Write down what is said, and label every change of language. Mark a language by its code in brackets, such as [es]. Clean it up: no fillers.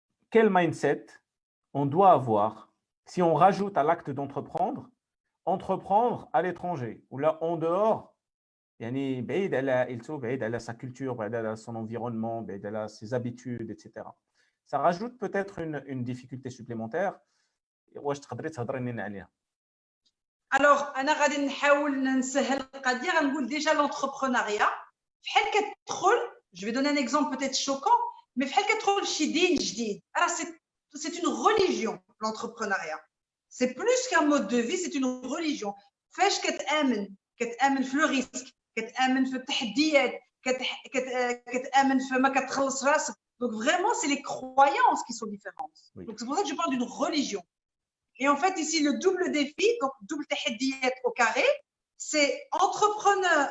[fr] Quel mindset on doit avoir si on rajoute à l'acte d'entreprendre, entreprendre à l'étranger ou là en dehors, [ar] يعني بعيد على [fr] sa culture, [ar] بعيد على [fr] son environnement, بعيد على ses habitudes, etc. Ça rajoute peut-être une difficulté supplémentaire. [ar] واش تقدري تهضري لنا عليها؟ Alors, انا غادي نحاول نسهل القضيه غنقول [fr] déjà l'entrepreneuriat [ar] بحال كتدخل [fr] je vais donner un exemple peut-être choquant mais [ar] بحال كتدخل شي دين جديد. [fr] Alors c'est une religion l'entrepreneuriat. C'est plus qu'un mode de vie, c'est une religion. [ar] فاش كتآمن في [fr] le risque, [ar] كتآمن في التحديات, كتآمن في ما كتخلص راسك. [fr] Donc vraiment, c'est les croyances qui sont différentes. Oui. Donc c'est pour ça que je parle d'une religion. Et en fait, ici, le double défi, donc double tahdiyat au carré, c'est entrepreneur.